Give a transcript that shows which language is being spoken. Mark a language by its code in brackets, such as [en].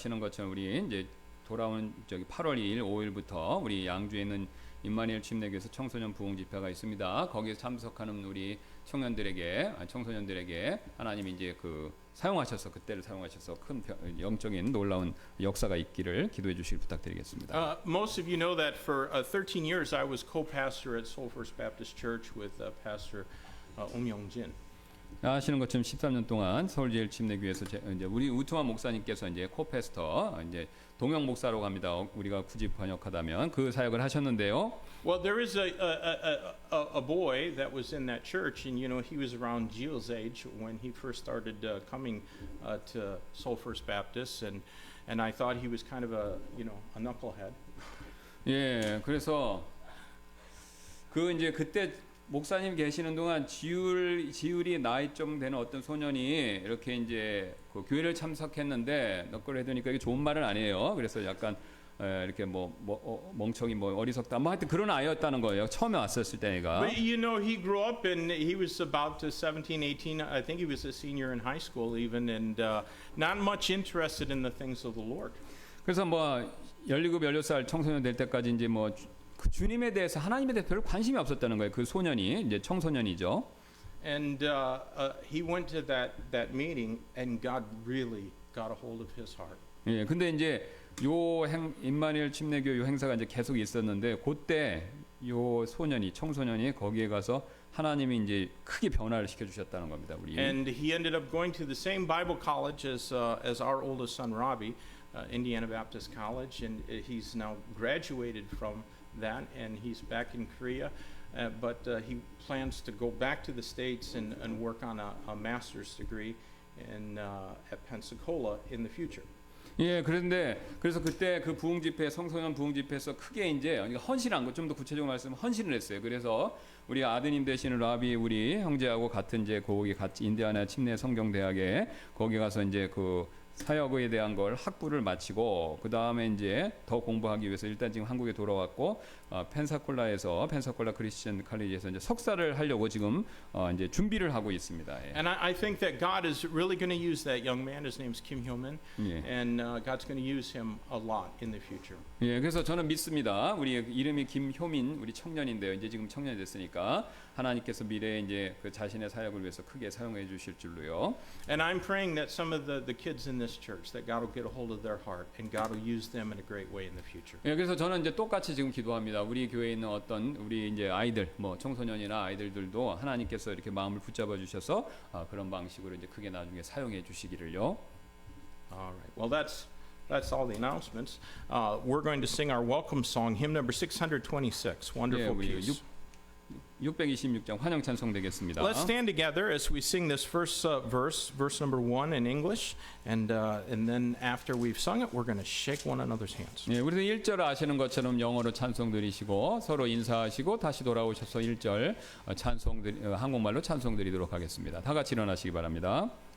[ko] 아시는 것처럼 우리 이제 돌아온 8월 2일, 5일부터 우리 양주에 있는 임마누엘 침례교에서 청소년 부흥 집회가 있습니다. 거기에 참석하는 우리 청소년들에게 하나님이 이제 그때를 사용하셔서 큰 영적인 놀라운 역사가 있기를 기도해 주시길 부탁드리겠습니다. [en] Most of you know that for 13 years I was co-pastor at Seoul First Baptist Church with Pastor Om Young-jin. [ko] 아시는 것처럼 13년 동안 서울제일 침례교회에서 이제 우리 우투만 목사님께서 이제 코패스터 이제 동영 목사로 갑니다. 우리가 굳이 번역하다면 그 사역을 하셨는데요. [en] Well, there is a boy that was in that church, and you know he was around Gio's age when he first started coming to Seoul First Baptist, and I thought he was kind of a knucklehead. [ko] 예, 그래서 그때 목사님 계시는 동안 지율이 나이 좀 되는 어떤 소년이 이렇게 이제 그 교회를 참석했는데 너클헤드니까 이게 좋은 말은 아니에요. 그래서 약간 이렇게 멍청이 어리석다 하여튼 그런 아이였다는 거예요. 처음에 왔었을 때가. [en] But you know he grew up and he was about 17, 18. I think he was a senior in high school even, and not much interested in the things of the Lord. [ko] 그래서 17, 18살 청소년 될 때까지 이제 그 주님에 대해서 하나님에 대해서 별로 관심이 없었다는 거예요. 그 소년이 이제 청소년이죠. [en] And he went to that meeting, and God really got a hold of his heart. [ko] 예, 근데 이제 임마누엘 침례교 요 행사가 이제 계속 있었는데 그때 요 청소년이 거기에 가서 하나님이 이제 크게 변화를 시켜 주셨다는 겁니다. 우리. [en] And he ended up going to the same Bible college as our oldest son Robbie, Indiana Baptist College, and he's now graduated from that, and he's back in Korea, but he plans to go back to the States and work on a master's degree at Pensacola in the future. [ko] 예, 그래서 그때 그 부흥 집회, 청소년 부흥 집회에서 크게 이제 헌신한 거 좀 더 구체적으로 말씀하면 헌신을 했어요. 그래서 우리 아드님 되시는 라비 우리 형제하고 같은 이제 거기 같이 인디아나 침례 성경대학에 거기 가서 이제 그 사역에 대한 걸 학부를 마치고 그 다음에 이제 더 공부하기 위해서 일단 지금 한국에 돌아왔고 펜사콜라 크리스천 칼리지에서 이제 석사를 하려고 지금 이제 준비를 하고 있습니다. 예. [en] And I think that God is really going to use that young man. His name's Kim Hyo-min, [ko] 예. [en] and God's going to use him a lot in the future. [ko] 예, 그래서 저는 믿습니다. 우리 이름이 김효민, 우리 청년인데요. 이제 지금 청년이 됐으니까 하나님께서 미래에 이제 그 자신의 사역을 위해서 크게 사용해 주실 줄로요. [en] And I'm praying that some of the kids in this church, that God will get a hold of their heart, and God will use them in a great way in the future. [ko] 예, 그래서 저는 이제 똑같이 지금 기도합니다. 우리 교회에 있는 어떤 우리 이제 아이들, 청소년이나 아이들도 하나님께서 이렇게 마음을 붙잡아 주셔서 그런 방식으로 이제 크게 나중에 사용해 주시기를요. [en] All right. Well, that's all the announcements. We're going to sing our welcome song, hymn number 626, Wonderful [ko] 예, [en] Peace. [ko] 626장 환영 찬송 되겠습니다. [en] Let's stand together as we sing this first verse number 1 in English, and then after we've sung it, we're going to shake one another's hands. [ko] 예, 우리도 1절 아시는 것처럼 영어로 찬송 드리시고 서로 인사하시고 다시 돌아오셔서 1절 한국말로 찬송 드리도록 하겠습니다. 다 같이 일어나시기 바랍니다.